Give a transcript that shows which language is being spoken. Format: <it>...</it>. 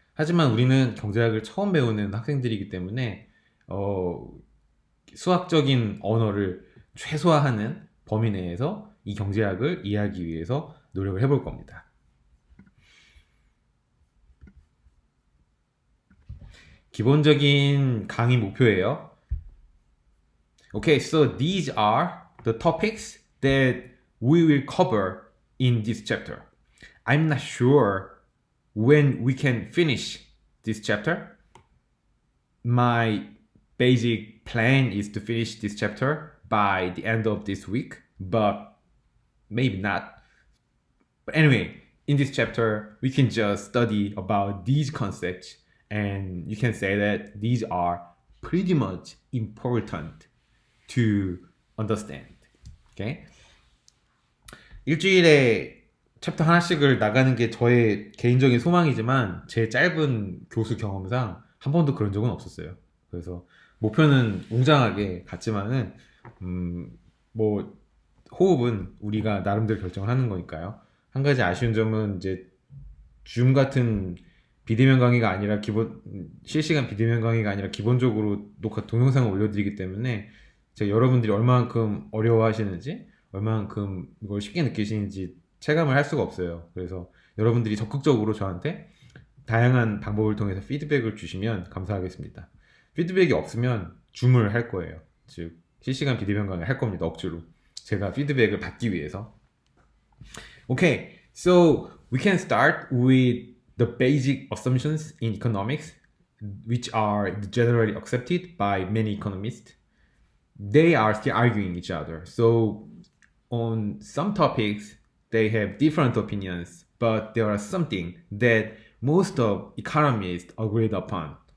<ko>하지만 우리는 경제학을 처음 배우는 학생들이기 때문에 수학적인 언어를 최소화하는 범위 내에서 이 경제학을 이해하기 위해서 노력을 해볼 겁니다. 기본적인 강의 목표예요.</ko> <en>Okay, so these are the topics that we will cover in this chapter. I'm not sure when we can finish this chapter. My basic plan is to finish this chapter by the end of this week, but maybe not. But anyway, in this chapter, we can just study about these concepts, and you can say that these are pretty much important to understand. Okay?</en> <ko>일주일에 챕터 하나씩을 나가는 게 저의 개인적인 소망이지만 제 짧은 교수 경험상 한 번도 그런 적은 없었어요. 그래서 목표는 웅장하게 갔지만은 뭐 호흡은 우리가 나름대로 결정을 하는 거니까요. 한 가지 아쉬운 점은 이제 줌 같은 비대면 강의가 아니라 실시간 비대면 강의가 아니라 기본적으로 녹화 동영상을 올려드리기 때문에 제가 여러분들이 얼마만큼 어려워하시는지 얼마만큼 이걸 쉽게 느끼시는지 체감을 할 수가 없어요. 그래서 여러분들이 적극적으로 저한테 다양한 방법을 통해서 피드백을 주시면 감사하겠습니다. 피드백이 없으면 줌을 할 거예요. 즉 실시간 비대면 강의를 할 겁니다. 억지로 제가 피드백을 받기 위해서.</ko> <en>Okay, so we can start with the basic assumptions in economics, which are generally accepted by many economists. They are still arguing each other. So on some topics, they have different opinions, but there are something that most of economists agreed upon.</en>